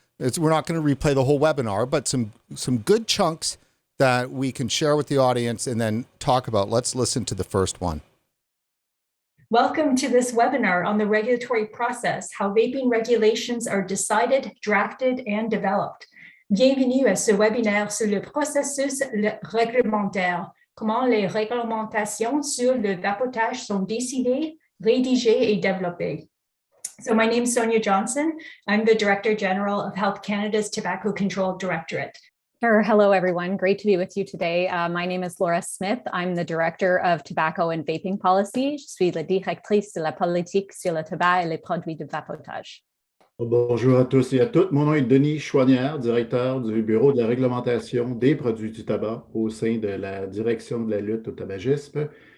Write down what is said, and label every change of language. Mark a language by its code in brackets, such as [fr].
[en] We're not going to replay the whole webinar, but some good chunks that we can share with the audience and then talk about. Let's listen to the first one. Welcome to this webinar on the regulatory process, how vaping regulations are decided, drafted, and developed. [fr] Bienvenue à ce webinaire sur le processus réglementaire, comment les réglementations sur le vapotage sont décidées, rédigées et développées. [en] So my name is Sonia Johnson. I'm the Director General of Health Canada's Tobacco Control Directorate. Sure. Hello, everyone. Great to be with you today. My name is Laura Smith. I'm the Director of Tobacco and Vaping Policy. [fr] Je suis la directrice de la politique sur le tabac et les produits de vapotage. Bonjour à tous et à toutes. Mon nom est Denis Chouanière, directeur du Bureau de la réglementation des produits du tabac au sein de la Direction de la lutte au tabagisme.